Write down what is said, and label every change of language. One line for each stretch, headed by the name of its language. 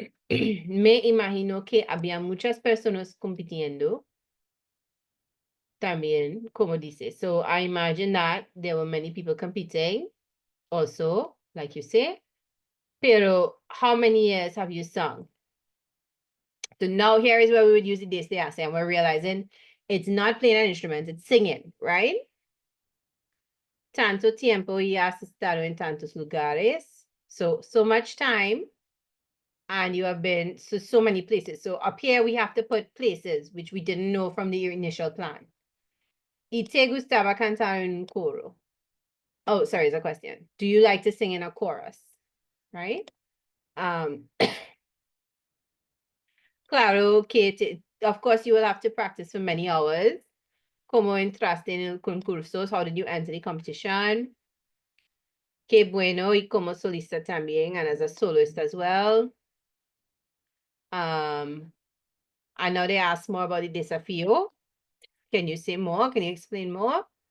Spanish: Me imagino que había muchas personas compitiendo también, como dice.
English: So I imagine that there were many people competing also, like you say.
Spanish: Pero
English: how many years have you sung? So now here is where we would use the
Spanish: desde hace,
English: and we're realizing it's not playing an instrument, it's singing, right?
Spanish: Tanto tiempo y has estado en tantos lugares.
English: So much time. And you have been to so many places. So up here we have to put places, which we didn't know from the initial plan.
Spanish: ¿Y te gustaba cantar en un coro?
English: Oh, sorry, it's a question. Do you like to sing in a chorus? Right?
Spanish: Claro que,
English: of course, you will have to practice for many hours.
Spanish: ¿Cómo entraste en el concursos?
English: How did you enter the competition?
Spanish: Qué bueno, y como solista también,
English: and as a soloist as well. I know they asked more about the desafío. Can you say more? Can you explain more?